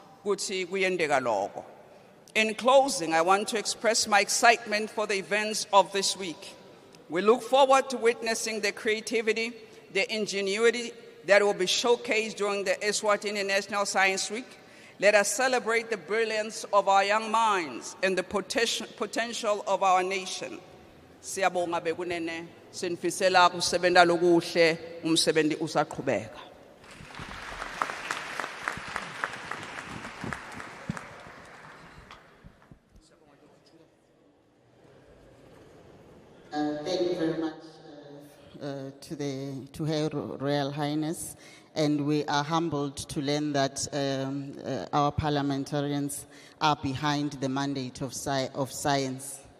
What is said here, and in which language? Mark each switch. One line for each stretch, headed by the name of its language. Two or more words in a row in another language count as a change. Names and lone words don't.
English: In closing, I want to express my excitement for the events of this week. We look forward to witnessing the creativity, the ingenuity that will be showcased during the Eswatini National Science Week. Let us celebrate the brilliance of our young minds and the potential of our nation.
Swati: Siyabonga bekunene, sinifisela kusebenta lokuhle, umsebenzi usaqhubeka.
English: Thank you very much to Her Royal Highness, and we are humbled to learn that our parliamentarians are behind the mandate of science.